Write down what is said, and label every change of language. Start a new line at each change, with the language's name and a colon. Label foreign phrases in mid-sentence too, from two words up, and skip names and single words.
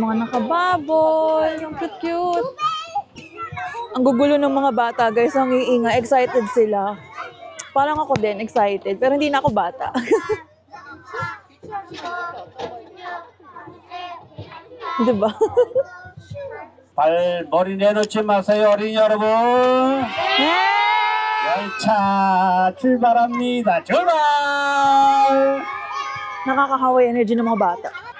Filipino: Mga nakababoy. Yung cute. Ang gugulo ng mga bata, guys, ang iinga, excited sila. Parang ako din, excited, pero hindi na ako bata. diba?
Korean: 머리 내놓지 마세요, 어린이 여러분. 열차 출발합니다. 출발!
Filipino: Nakakahawa yung energy ng mga bata.